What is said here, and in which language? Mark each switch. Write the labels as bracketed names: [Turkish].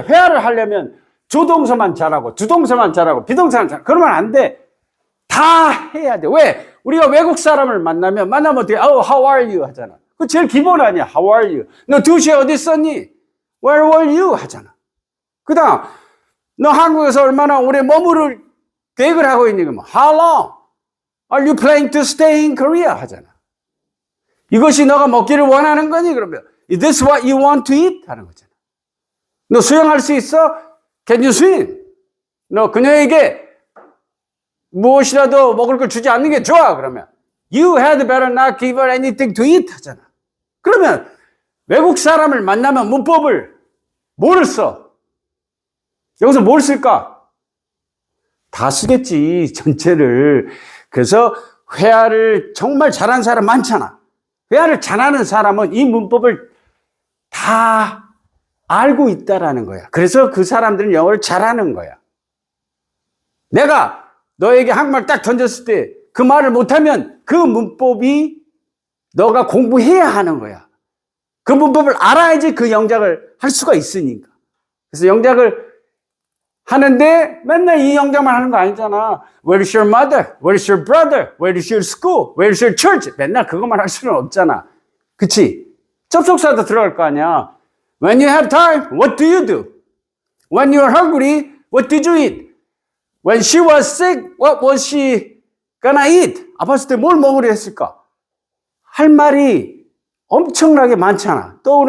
[Korean] 회화를 하려면 조동사만 잘하고 주동사만 잘하고 비동사만 잘하고 그러면 안 돼. 다 해야 돼. 왜? 우리가 외국 사람을 만나면 어떻게 [English] how are you [Korean] 하잖아. 그 제일 기본 아니야. [English] How are you? [Korean] 너 2시에 어디 있었니? [English] Where were you? [Korean] 하잖아. 그 다음 너 한국에서 얼마나 오래 머무를 계획을 하고 있니? 그러면 [English] How long are you planning to stay in Korea? [Korean] 하잖아. 이것이 너가 먹기를 원하는 거니? 그러면 [English] Is this what you want to eat? [Korean] 하는 거잖아. 너 수영할 수 있어? [English] Can you swim? [Korean] 너 그녀에게 무엇이라도 먹을 걸 주지 않는 게 좋아. 그러면 [English] You had better not give her anything to eat [Korean] 하잖아. 그러면 외국 사람을 만나면 문법을 뭐를 써? 여기서 뭘 쓸까? 다 쓰겠지. 전체를. 그래서 회화를 정말 잘하는 사람 많잖아. 회화를 잘하는 사람은 이 문법을 다 알고 있다라는 거야. 그래서 그 사람들은 영어를 잘하는 거야. 내가 너에게 한국말 딱 던졌을 때 그 말을 못하면 그 문법이 너가 공부해야 하는 거야. 그 문법을 알아야지 그 영작을 할 수가 있으니까. 그래서 영작을 하는데 맨날 이 영작만 하는 거 아니잖아. [English] Where is your mother? Where is your brother? Where is your school? Where is your church? [Korean] 맨날 그것만 할 수는 없잖아. 그치? 접속사도 들어갈 거 아니야. [English] When you have time, what do you do? When you are hungry, what did you eat? When she was sick, what was she gonna eat? [Korean] 아팠을 때 뭘 먹으려 했을까? 할 말이 엄청나게 많잖아.